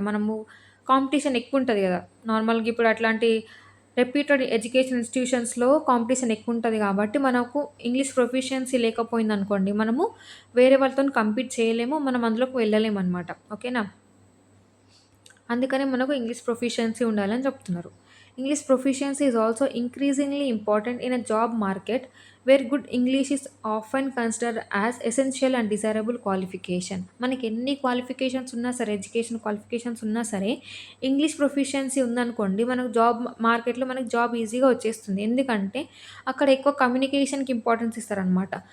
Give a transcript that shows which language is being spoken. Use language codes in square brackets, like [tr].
[te] మనము కాంపిటీషన్ ఎక్కువ ఉంటుంది కదా. నార్మల్‌గా ఇప్పుడు అట్లాంటి రెప్యూటెడ్ ఎడ్యుకేషన్ ఇన్స్టిట్యూషన్స్‌లో కాంపిటీషన్ ఎక్కువ ఉంటుంది కాబట్టి మనకు ఇంగ్లీష్ ప్రొఫిషియన్సీ లేకపోయిందనుకోండి, మనము వేరే వాళ్ళతోని కంపీట్ చేయలేము, మనం అందులోకి వెళ్ళలేమనమాట. ఓకేనా. అందుకనే మనకు ఇంగ్లీష్ ప్రొఫిషియన్సీ ఉండాలని చెప్తున్నారు. [en] English proficiency is also increasingly important in a job market where good English is often considered as essential and desirable qualification. [te] మనకి ఎన్ని క్వాలిఫికేషన్స్ ఉన్నా సరే, ఎడ్యుకేషన్ క్వాలిఫికేషన్స్ ఉన్నా సరే, ఇంగ్లీష్ ప్రొఫిషియన్సీ ఉందనుకోండి, మనకు జాబ్ మార్కెట్‌లో మనకు జాబ్ ఈజీగా వచ్చేస్తుంది. ఎందుకంటే అక్కడ ఎక్కువ కమ్యూనికేషన్‌కి ఇంపార్టెన్స్ ఇస్తారనమాట.